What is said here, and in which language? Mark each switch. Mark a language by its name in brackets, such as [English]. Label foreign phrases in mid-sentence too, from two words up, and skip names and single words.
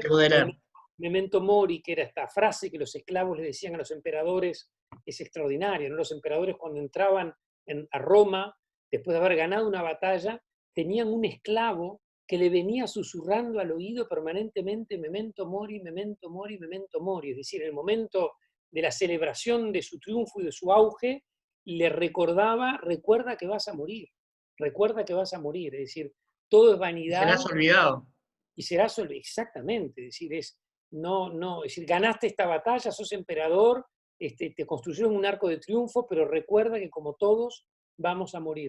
[Spanish] Que Baudelaire. [Latin] Memento Mori, [Spanish] que era esta frase que los esclavos le decían a los emperadores, es extraordinaria, ¿no? Los emperadores cuando entraban a Roma, después de haber ganado una batalla, tenían un esclavo que le venía susurrando al oído permanentemente [Latin] memento mori, memento mori, memento mori. [Spanish] Es decir, en el momento de la celebración de su triunfo y de su auge, le recordaba, recuerda que vas a morir, recuerda que vas a morir. Es decir, todo es Y serás vanidad olvidado. y serás solo. Exactamente. Es decir, es decir, ganaste esta batalla, sos emperador, te construyeron un arco de triunfo, pero recuerda que como todos vamos a morir.